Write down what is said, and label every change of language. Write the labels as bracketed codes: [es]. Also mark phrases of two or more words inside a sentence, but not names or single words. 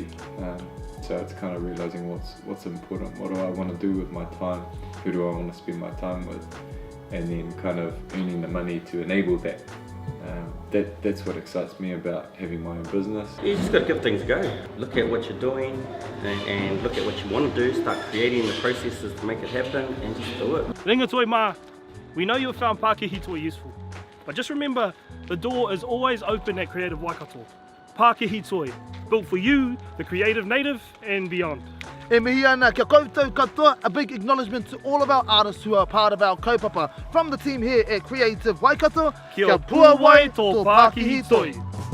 [en] So it's kind of realizing what's important, what do I want to do with my time, who do I want to spend my time with, and then kind of earning the money to enable that. That's what excites me about having my own business. You just got to give things a go. Look at what you're doing and look at what you want to do. Start creating the processes to make it happen and just do it. [mi] Ringa toi mā, [en] we know you have found Pakihi toi useful, but just remember the door is always open at Creative Waikato. Pakihi toi, built for you, the creative native and beyond. [mi] E mihi ana kia koutou katoa, [en] a big acknowledgement to all of our artists who are part of our kaupapa. From the team here at Creative Waikato, [mi] Kia pua wai tō Pakihi toi.